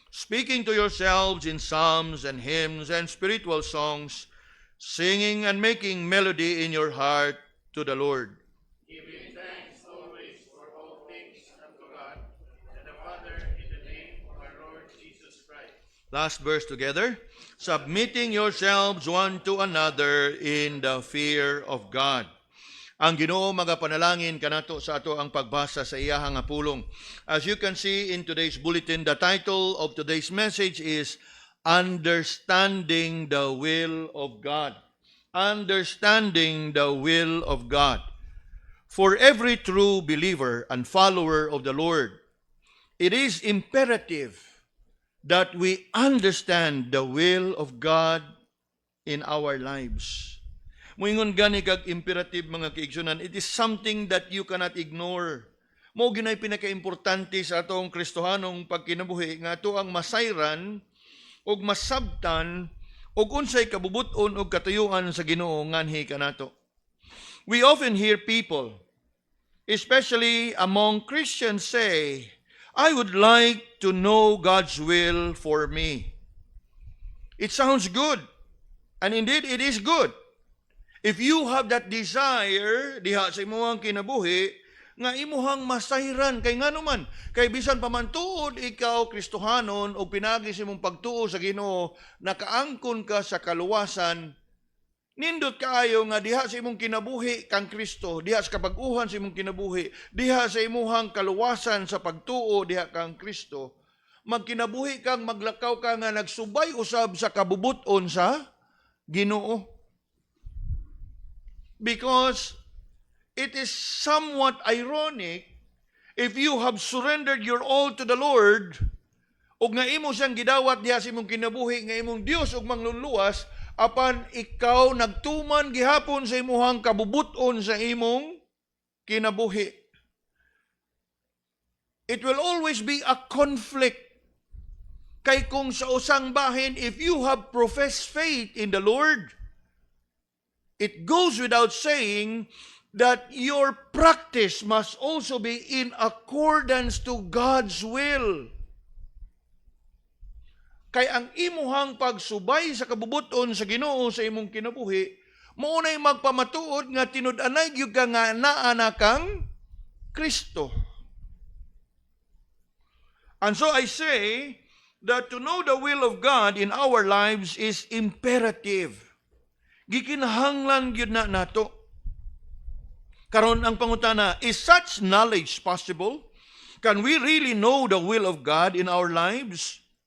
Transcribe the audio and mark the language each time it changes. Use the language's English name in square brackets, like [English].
[English] Speaking to yourselves in psalms and hymns and spiritual songs, singing and making melody in your heart to the Lord. Giving thanks always for all things unto God and the Father in the name of our Lord Jesus Christ. Last verse together. Submitting yourselves one to another in the fear of God. [Cebuano] Ang Ginoo magapanalangin kanato sa ato ang pagbasa sa iyahang nga pulong. [English] As you can see in today's bulletin, the title of today's message is Understanding the Will of God. Understanding the Will of God. For every true believer and follower of the Lord, it is imperative that we understand the will of God in our lives. [Cebuano] Moingon gani kag imperative mga kaigsunan, [English] it is something that you cannot ignore. [Cebuano] Mao ginay pinakaimportante sa atong Kristohanong pagkinabuhi nga ato ang masayran ug masabtan ug unsay kabubuton ug katuyuan sa Ginoo nganhi kanato. [English] We often hear people, especially among Christians, say, I would like to know God's will for me. It sounds good, and indeed it is good. If you have that desire [Cebuano] diha sa imong kinabuhi nga imuhang masayran kay nganuman kay bisan pa man tuod ikaw Kristohanon o pinagi sa imong pagtuo sa Ginoo nakaangkon ka sa kaluwasan, nindot kaayo nga diha sa imong kinabuhi kang Kristo, diha sa kapag-uhan sa imong kinabuhi, diha sa imong kaluwasan sa pagtuo diha kang Kristo, magkinabuhi kang maglakaw ka nga nagsubay usab sa kabubuton sa Ginoo. [English] Because it is somewhat ironic if you have surrendered your all to the Lord [Cebuano] ug nga imo siyang gidawat diha sa imong kinabuhi nga imong Dios ug mangluluwas apan ikaw nagtuman gihapon sa imong kabubuton sa imong kinabuhi. [English] It will always be a conflict. [Cebuano] Kay kung sa usang bahin, [English] if you have professed faith in the Lord, it goes without saying that your practice must also be in accordance to God's will. [Cebuano] Kay ang imuhang pagsubay sa kabubuton sa Ginoo sa imong kinabuhi, maunay magpamatuod nga tinud-anay gyud ka nga naa na kang Kristo. [English] And so I say that to know the will of God in our lives is imperative. [Cebuano] Gikinahanglan gyud na nato. Karon ang pangutana, [English] is such knowledge possible? Can we really know the will of God in our lives?